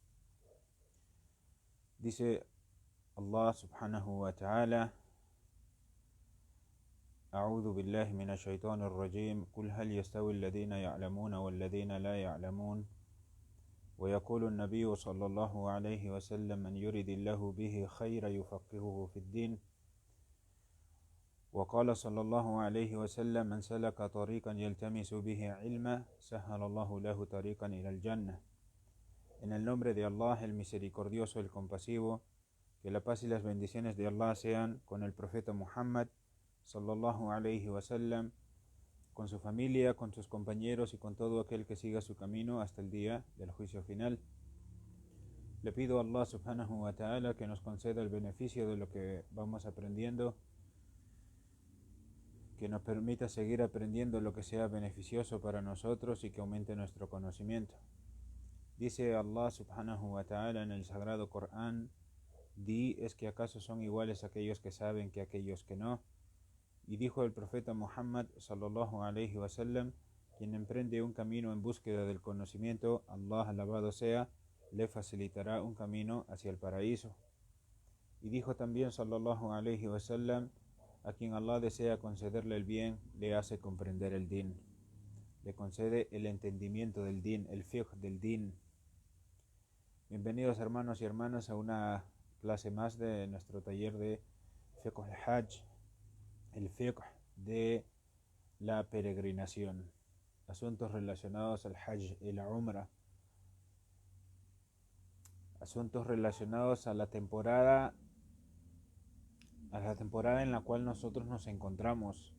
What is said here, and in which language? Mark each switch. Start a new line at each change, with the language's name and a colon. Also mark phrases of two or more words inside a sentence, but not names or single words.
Arabic: Dice Allah سبحانه وتعالى: أعوذ بالله من الشيطان الرجيم قل هل يستوي الذين يعلمون والذين لا يعلمون ويقول النبي صلى الله عليه وسلم من يرد الله به خير يفقهه في الدين وقال صلى الله عليه وسلم من سلك طريقا يلتمس به علما سهل الله له طريقا إلى الجنة.
Spanish: En el nombre de Allah, el misericordioso, el compasivo, que la paz y las bendiciones de Allah sean con el profeta Muhammad
Arabic: صلى الله عليه وسلم,
Spanish: con su familia, con sus compañeros y con todo aquel que siga su camino hasta el día del juicio final. Le pido a Allah
Arabic: سبحانه وتعالى
Spanish: que nos conceda el beneficio de lo que vamos aprendiendo, que nos permita seguir aprendiendo lo que sea beneficioso para nosotros y que aumente nuestro conocimiento. Dice Allah
Arabic: سبحانه وتعالى
Spanish: en el sagrado Corán: Di, ¿es que acaso son iguales aquellos que saben que aquellos que no? Y dijo el profeta Muhammad
Arabic: صلى الله عليه وسلم:
Spanish: quien emprende un camino en búsqueda del conocimiento, Allah alabado sea, le facilitará un camino hacia el paraíso. Y dijo también
Arabic: صلى الله عليه وسلم:
Spanish: a quien Allah desea concederle el bien, le hace comprender el din, le concede el entendimiento del din, el fiqh del din. Bienvenidos hermanos y hermanas a una clase más de nuestro taller de
Arabic: فقه الحج,
Spanish: el fiqh de la peregrinación, asuntos relacionados al hajj y la umrah, asuntos relacionados a la temporada en la cual nosotros nos encontramos.